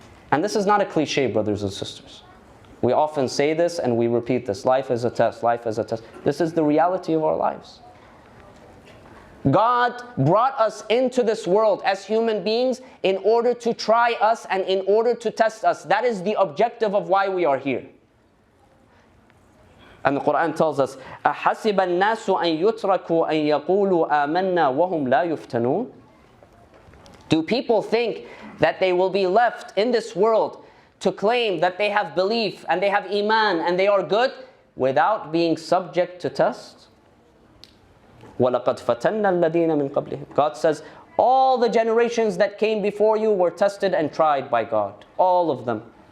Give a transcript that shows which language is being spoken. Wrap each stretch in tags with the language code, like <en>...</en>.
<en>And this is not a cliche, brothers and sisters. We often say this and we repeat this. Life is a test, life is a test. This is the reality of our lives. God brought us into this world as human beings in order to try us and in order to test us. That is the objective of why we are here. And the Quran tells us,</en> <ar>أَحَسِبَ النَّاسُ أَن يُتْرَكُوا أَن يَقُولُوا آمَنَّا وَهُمْ لَا يُفْتَنُونَ.</ar> <en>Do people think that they will be left in this world to claim that they have belief and they have iman and they are good without being subject to test?</en> <ar>وَلَقَدْ فَتَنَّا الَّذِينَ مِنْ قَبْلِهِمْ.</ar> <en>God says, all the generations that came before you were tested and tried by God. All of them.</en>